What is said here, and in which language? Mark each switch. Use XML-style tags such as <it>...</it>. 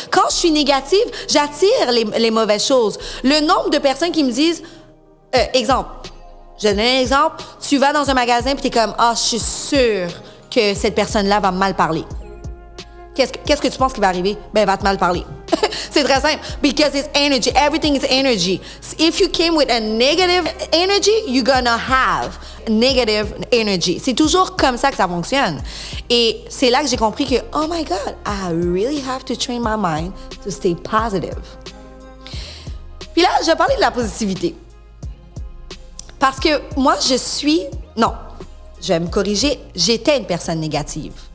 <fr>Quand je suis négative, j'attire les mauvaises choses. Le nombre de personnes qui me disent... exemple. Je donne un exemple. Tu vas dans un magasin et tu es comme « Ah, je suis sûre que cette personne-là va mal parler. » Qu'est-ce que tu penses qui va arriver? Ben, elle va te mal parler. C'est très simple.</fr> <en>Because it's energy. Everything is energy. If you came with a negative energy, you're gonna have negative energy.</en> <fr>C'est toujours comme ça que ça fonctionne. Et c'est là que j'ai compris que,</fr> <en>oh my God, I really have to train my mind to stay positive.</en> <fr>Puis là, je vais parler de la positivité. Parce que moi, non, je vais me corriger, j'étais une personne négative.</fr>